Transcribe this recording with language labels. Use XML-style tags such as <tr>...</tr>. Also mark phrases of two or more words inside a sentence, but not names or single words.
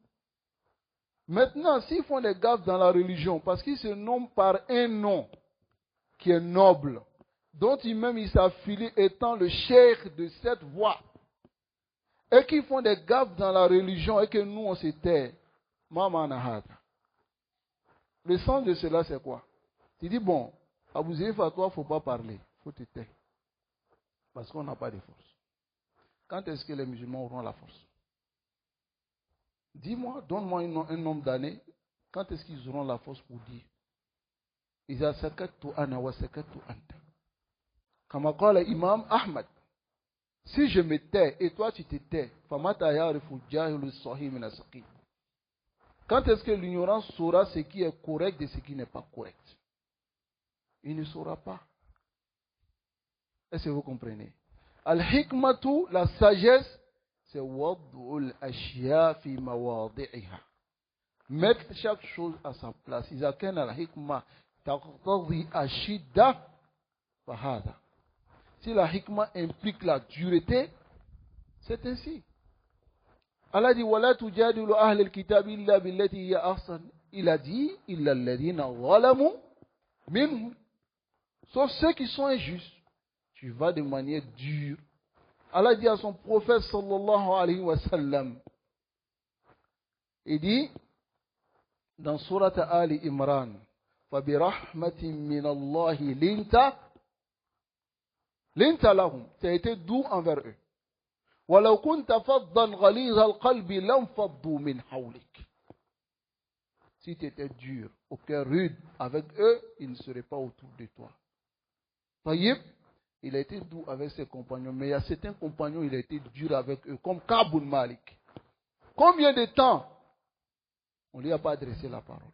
<fr>Maintenant, s'ils font des gaffes dans la religion, parce qu'ils se nomment par un nom qui est noble, dont ils s'affilient étant le cheikh de cette voie, et qu'ils font des gaffes dans la religion et que nous on se tait, le sens de cela c'est quoi? Tu dis bon, Abou Zéif à toi, il ne faut pas parler, il faut te taire. Parce qu'on n'a pas de force. Quand est-ce que les musulmans auront la force? Dis-moi, donne-moi un nombre d'années, quand est-ce qu'ils auront la force pour dire</fr> <ar>إذا سكت أنا وسكت أنت.</ar> <fr>Comme qala l'imam Ahmad, si je me tais et toi tu te tais,</fr> <ar>فمتى يعرف الجاهل الصحيح من السقيم.</ar> <fr>Quand est-ce que l'ignorant saura ce qui est correct de ce qui n'est pas correct? Il ne saura pas. Est-ce que vous comprenez?</fr> <ar>الحكمة,</ar> <fr>la sagesse, c'est</fr> <ar>وضع الأشياء في مواضعها.</ar> <fr>Mettre chaque chose à sa place.</fr> <ar>إذا كان الحكمة تقتضي الشدة فهكذا.</ar> <fr>Si la hikma implique la dureté, c'est ainsi. Allah dit</fr> <ar>ولا تجادلوا أهل الكتاب إلا بالتي هي أحسن.</ar> <fr>Il a dit</fr> <ar>إلا الذين ظلموا منهم.</ar> <fr>Sauf ceux qui sont injustes. Tu vas de manière dure. Allah dit à son prophète</fr> <ar>صلى الله عليه وسلم.</ar> <fr>Il dit dans Surat Ali Imran,</fr> <ar>فَبِرَحْمَةٍ مِّنَ اللَّهِ لِنْتَ لَهُمْ.</ar> <fr>Tu as été doux envers eux.</fr> <ar>وَلَوْ كُنْتَ فَضًّا غَلِيظَ الْقَلْبِ لَانْفَضُّوا مِنْ حَوْلِكَ.</ar> <fr>Si tu étais dur, au cœur rude avec eux, ils ne seraient pas autour de toi. Taïb, il a été doux avec ses compagnons, mais il y a certains compagnons, il a été dur avec eux, comme Kaboul Malik. Combien de temps on ne lui a pas adressé la parole?</fr>